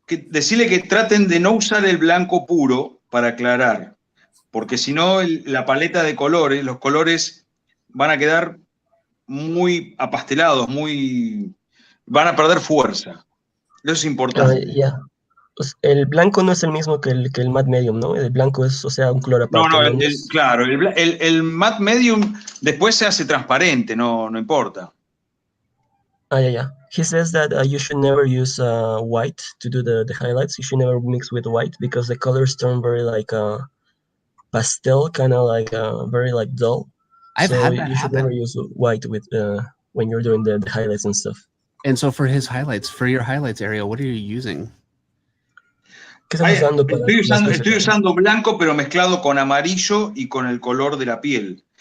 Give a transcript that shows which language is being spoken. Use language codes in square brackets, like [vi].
[es] Decirle que traten de no usar el blanco puro para aclarar, porque si no la paleta de colores, los colores van a quedar muy apastelados, van a perder fuerza. Eso es importante. [en] Yeah. [es] Pues el blanco no es el mismo que el matte medium, ¿no? El blanco es, o sea, un color aparte. No, claro, el matte medium después se hace transparente, no importa. [en] Yeah. He says that you should never use white to do the highlights. You should never mix with white because the colors turn very like pastel, kind of like very like dull. You should never use white with when you're doing the highlights and stuff. And so for your highlights, Ariel, what are you using? [es] ¿Qué estás usando para las luces? Estoy usando blanco, pero mezclado con amarillo y con el color de la piel.